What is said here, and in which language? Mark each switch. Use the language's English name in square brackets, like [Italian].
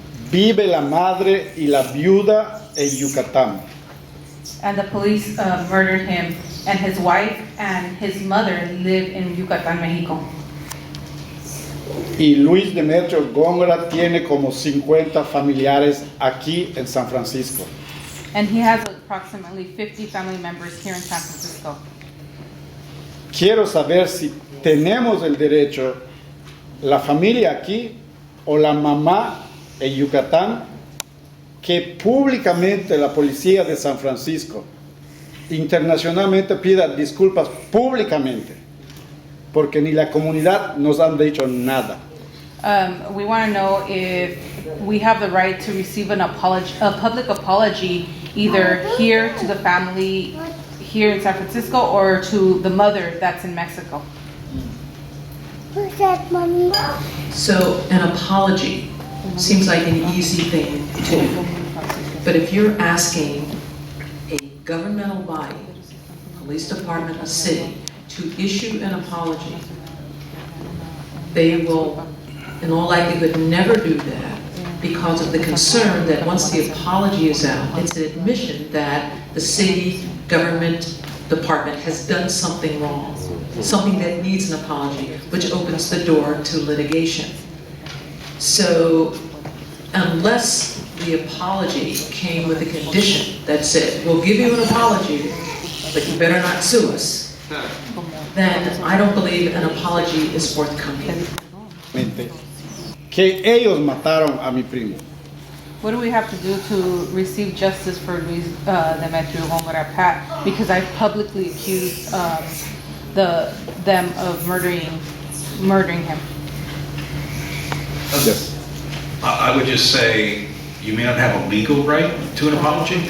[Spanish] Vive la madre y la viuda en Yucatán. [English] And the police murdered him, and his wife and his mother live in Yucatán, Mexico. [Spanish] Y Luis Demetrio Góngora tiene como 50 familiares aquí en San Francisco. [English] And he has approximately 50 family members here in San Francisco. [Spanish] Quiero saber si tenemos el derecho, la familia aquí o la mamá en Yucatán, que públicamente la policía de San Francisco internacionalmente pida disculpas públicamente, porque ni la comunidad nos han dicho nada. [English] We want to know if we have the right to receive a public apology, either here to the family here in San Francisco or to the mother that's in Mexico. Who's that, Mommy? So an apology seems like an easy thing to do. But if you're asking a governmental body, police department, a city, to issue an apology, they will, in all likelihood, never do that because of the concern that once the apology is out, it's an admission that the city government department has done something wrong, something that needs an apology, which opens the door to litigation. So unless the apology came with a condition that said, we'll give you an apology, but you better not sue us, then I don't believe an apology is forthcoming. [Spanish] Que ellos mataron a mi primo. [English] What do we have to do to receive justice for Luis Demetrio Gongarapat? Because I've publicly accused them of murdering him. Yes. I would just say you may not have a legal right to an apology.